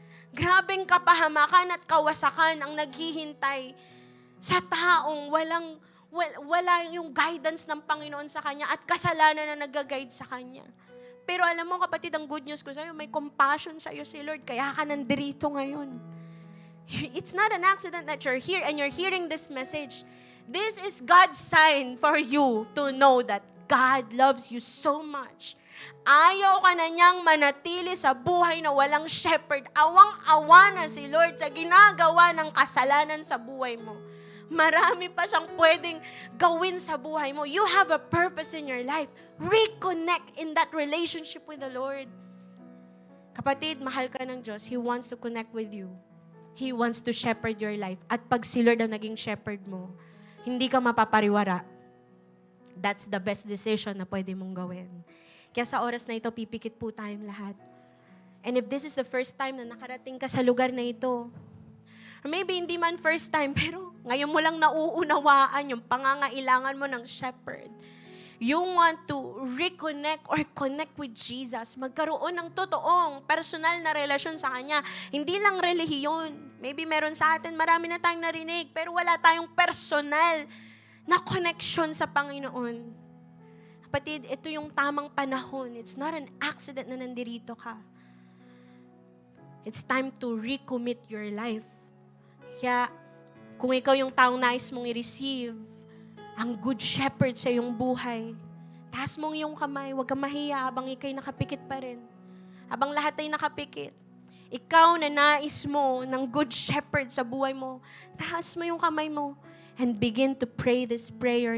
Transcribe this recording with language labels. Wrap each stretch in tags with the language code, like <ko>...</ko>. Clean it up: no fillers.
<tl>Grabeng kapahamakan at kawasakan ang naghihintay sa taong wala yung guidance ng Panginoon sa kanya at kasalanan na nag-guide sa kanya. Pero alam mo kapatid, ang good news ko sa'yo, may compassion sa'yo si Lord, kaya ka nandito ngayon.</tl> <en>It's not an accident that you're here and you're hearing this message. This is God's sign for you to know that God loves you so much.</en> <tl>Ayaw ka na niyang manatili sa buhay na walang shepherd. Awang-awa na si Lord sa ginagawa ng kasalanan sa buhay mo. Marami pa siyang pwedeng gawin sa buhay mo.</tl> <en>You have a purpose in your life. Reconnect in that relationship with the Lord.</en> <tl>Kapatid, mahal ka ng Diyos.</tl> <en>He wants to connect with you. He wants to shepherd your life.</en> <tl>At pag si Lord ang naging shepherd mo, hindi ka mapapariwara. That's the best decision na pwede mong gawin. Kaya sa oras na ito, pipikit po tayong lahat. And if this is the first time na nakarating ka sa lugar na ito, or maybe hindi man first time, pero ngayon mo lang nauunawaan yung pangangailangan mo ng shepherd.</tl> <en>You want to reconnect or connect with Jesus.</en> <tl>Magkaroon ng totoong personal na relasyon sa Kanya. Hindi lang relihiyon. Maybe meron sa atin, marami na tayong narinig, pero wala tayong personal na connection sa Panginoon. Kapatid, ito yung tamang panahon. It's not an accident na nandirito ka.</tl> <en>It's time to recommit your life.</en> <tl>Kaya, kung ikaw yung taong nais mong i-receive, ang good shepherd sa iyong buhay, taas mong iyong kamay, huwag kang mahiya habang ikaw'y nakapikit pa rin. Habang lahat ay nakapikit. Ikaw na nais mo ng good shepherd sa buhay mo, taas mo yung kamay mo and begin to pray this prayer.</tl>